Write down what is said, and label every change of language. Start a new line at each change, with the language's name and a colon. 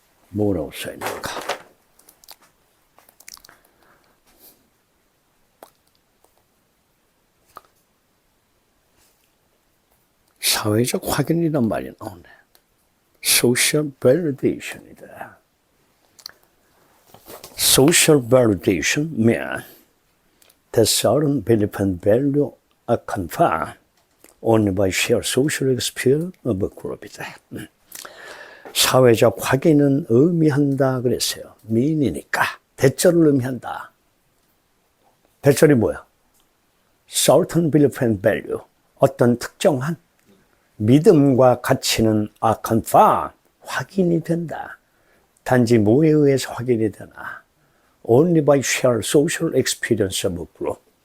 Korean: 뭐라고 써있는가? 사회적 확인이란 말이 나오네.
English: Social validation이다. Social validation means that certain belief and value are confirmed only by shared social experience of a group이다.
Korean: 사회적 확인은 의미한다 그랬어요. mean이니까. 대절을 의미한다. 대절이 뭐야?
English: certain belief and value.
Korean: 어떤 특정한 믿음과 가치는
English: are confirmed.
Korean: 확인이 된다. 단지 뭐에 의해서 확인이 되나?
English: Only by shared social experience of a group.